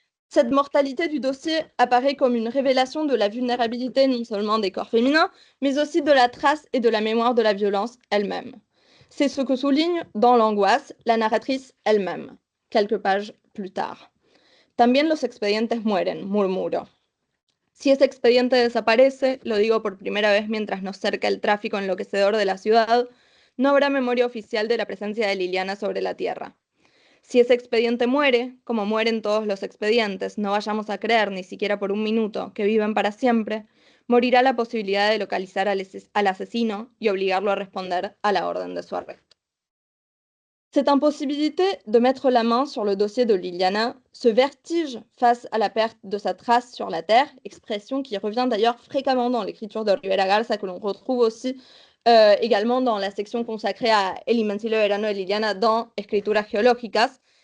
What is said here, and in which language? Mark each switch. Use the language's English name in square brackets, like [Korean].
[French] Cette mortalité du dossier apparaît comme une révélation de la vulnérabilité non seulement des corps féminins, mais aussi de la trace et de la mémoire de la violence elle-même. C'est ce que souligne dans l'angoisse la narratrice elle-même, quelques pages plus tard. [Spanish] También los expedientes mueren, murmuro. Si ese expediente desaparece, lo digo por primera vez mientras nos cerca el tráfico enloquecedor de la ciudad, no habrá memoria oficial de la presencia de Liliana sobre la Tierra. Si ese expediente muere, como mueren todos los expedientes, no vayamos a creer ni siquiera por un minuto que viven para siempre, morirá la posibilidad de localizar al asesino y obligarlo a responder à la orden de su arresto. [French] Cette impossibilité de mettre la main sur le dossier de Liliana, ce vertige face à la perte de sa trace sur la Terre, expression qui revient d'ailleurs fréquemment dans l'écriture de Rivera Garza, que l'on retrouve aussi également dans la section consacrée à El Invencible Verano de Liliana dans Escrituras Geológicas.